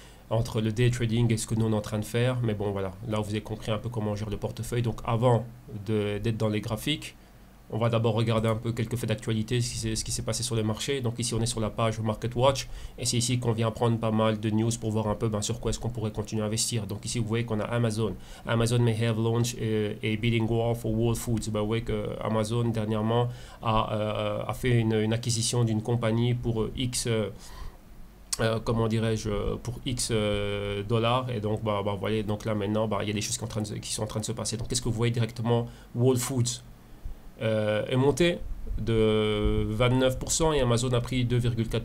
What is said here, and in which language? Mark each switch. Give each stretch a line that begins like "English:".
French: entre le day trading et ce que nous on est en train de faire. Mais bon, voilà, là vous avez compris un peu comment on gère le portefeuille. Donc avant d'être dans les graphiques, on va d'abord regarder un peu quelques faits d'actualité, ce qui s'est passé sur le marché. Donc ici on est sur la page Market Watch et c'est ici qu'on vient prendre pas mal de news pour voir un peu sur quoi est-ce qu'on pourrait continuer à investir. Donc ici vous voyez qu'on a Amazon.
English: Amazon may have launched a bidding war for Whole Foods.
French: Vous voyez que Amazon dernièrement a fait une acquisition d'une compagnie pour X... comment dirais-je, pour X dollars, et donc voyez, donc là maintenant il y a des choses qui sont en train de se passer. Donc qu'est-ce que vous voyez directement? Whole Foods est monté de 29% et Amazon a pris 2,4%.